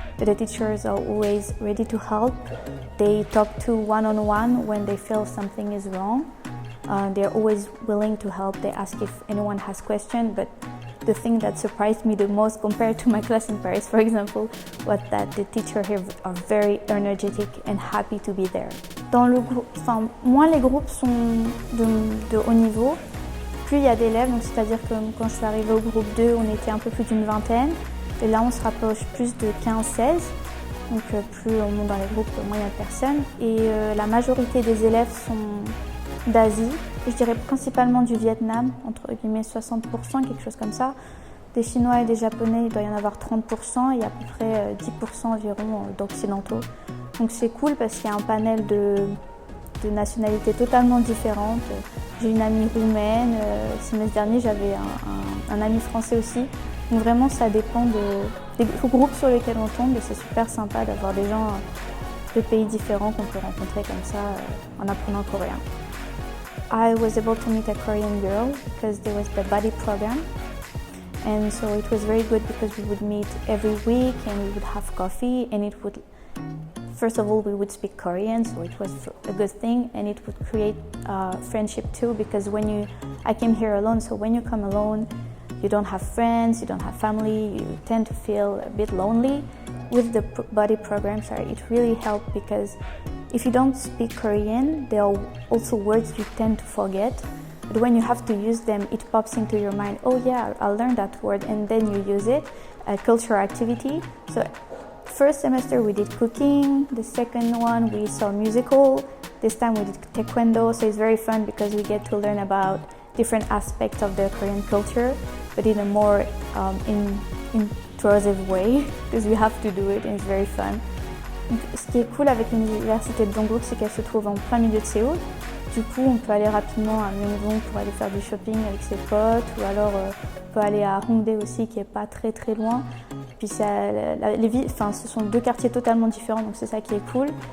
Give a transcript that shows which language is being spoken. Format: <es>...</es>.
<en>But the teachers are always ready to help. They talk to one-on-one when they feel something is wrong. They're always willing to help. They ask if anyone has questions, but the thing that surprised me the most compared to my class in Paris, for example, was that the teachers here are very energetic and happy to be there.</en> <fr>Dans le groupe, moins les groupes sont de haut niveau, plus il y a d'élèves. Donc c'est-à-dire que quand je suis arrivée au groupe 2, on était un peu plus d'une vingtaine, et là on se rapproche plus de 15-16. Donc plus on monte dans les groupes, moins il y a de personnes. Et la majorité des élèves sont d'Asie, je dirais principalement du Vietnam, entre guillemets 60%, quelque chose comme ça. Des Chinois et des Japonais, il doit y en avoir 30% et à peu près 10% environ d'Occidentaux. Donc c'est cool parce qu'il y a un panel de nationalités totalement différentes. J'ai une amie roumaine, le semestre dernier j'avais un ami français aussi. Donc vraiment ça dépend des groupes sur lesquels on tombe et c'est super sympa d'avoir des gens de pays différents qu'on peut rencontrer comme ça en apprenant le coréen.</fr> <en>I was able to meet a Korean girl because there was the buddy program, and so it was very good because we would meet every week and we would have coffee, and it would, first of all, we would speak Korean, so it was a good thing, and it would create friendship too, because I came here alone, so when you come alone, you don't have friends, you don't have family, you tend to feel a bit lonely. With the buddy program, it really helped because if you don't speak Korean, there are also words you tend to forget. But when you have to use them, it pops into your mind, oh yeah, I'll learn that word, and then you use it. A cultural activity. So first semester we did cooking, the second one we saw musical, this time we did taekwondo, so it's very fun because we get to learn about different aspects of the Korean culture, but in a more intrusive way, because we have to do it and it's very fun.</en> <fr>Donc, ce qui est cool avec l'université de Dongguk, c'est qu'elle se trouve en plein milieu de Séoul. Du coup, on peut aller rapidement à Myeongdong pour aller faire du shopping avec ses potes, ou alors on peut aller à Hongdae aussi, qui est pas très très loin. Puis ce sont deux quartiers totalement différents, donc c'est ça qui est cool.</fr>